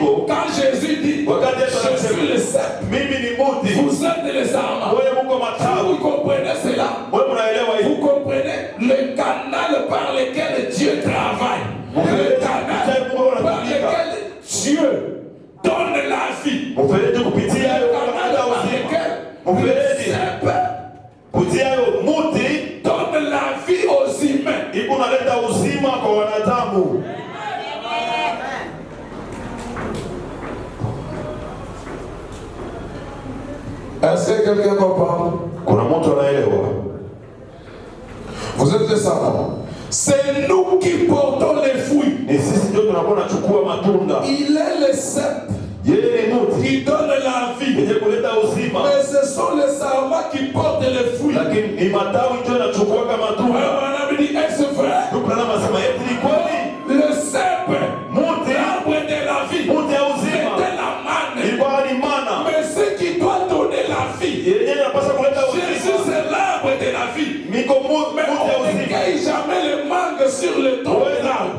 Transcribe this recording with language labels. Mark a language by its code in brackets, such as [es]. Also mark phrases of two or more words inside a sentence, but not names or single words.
[fr] Quand Jésus dit, [sw] Wakati Yesu [fr] je suis le [sw] anasema [fr] cep, [sw] mimi ni muti, [fr] vous êtes les sarments. [sw] wewe muko matawi. [fr] Vous comprenez cela? [sw] Wewe mnaelewa [fr] Vous [sw] hii? [fr] comprenez le canal par lequel Dieu travaille. Le canal par lequel Dieu donne la vie. [sw] Mfereji kupitia [fr] Le [sw] hayo [fr] canal [sw] kunaleta [fr] par [sw] uzima. [fr] lequel le [sw] Mfereji [fr] cep [sw] kupitia hayo muti [fr] donne la vie aux humains. [sw] iko naleta uzima kwa wanadamu. [fr] Est-ce que quelqu'un comprend? [sw] Kuna mtu anaelewa? [fr] Vous êtes les savants. C'est nous qui portons les fruits. [sw] Ni sisi ndio tunakuwa tunachukua matunda. [fr] Il est le cep [sw] Yeye ni muti [fr] qui donne la vie. [sw] yenye kuleta uzima, [fr] Mais ce sont les sarments qui portent les fruits. [sw] lakini ni matawi ndio yanachukua matunda. [fr] On a dit, est-ce vrai? Le cèpe, l'arbre de la vie, c'était la manne. Mais ce qui doit donner la vie, Jésus c'est l'arbre de la vie. Mais on ne cueille jamais le mangue sur le tronc de l'arbre.